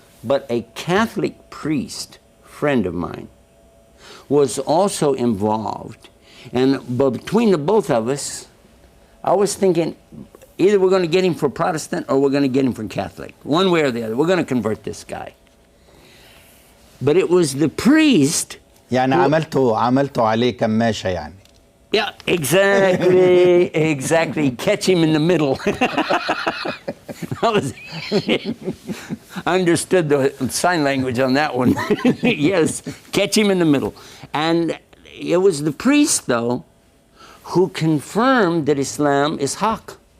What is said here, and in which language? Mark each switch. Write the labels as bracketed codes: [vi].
[en] But a Catholic priest, friend of mine, was also involved. And between the both of us, I was thinking, either we're going to get him for Protestant or we're going to get him for Catholic. One way or the other. We're going to convert this guy. But it was the priest. [ar] يعني عملته عليه كماشة يعني. [en] Yeah, exactly, exactly. Catch him in the middle. I understood the sign language on that one. Yes, catch him in the middle. And it was the priest, though, who confirmed that Islam is haq.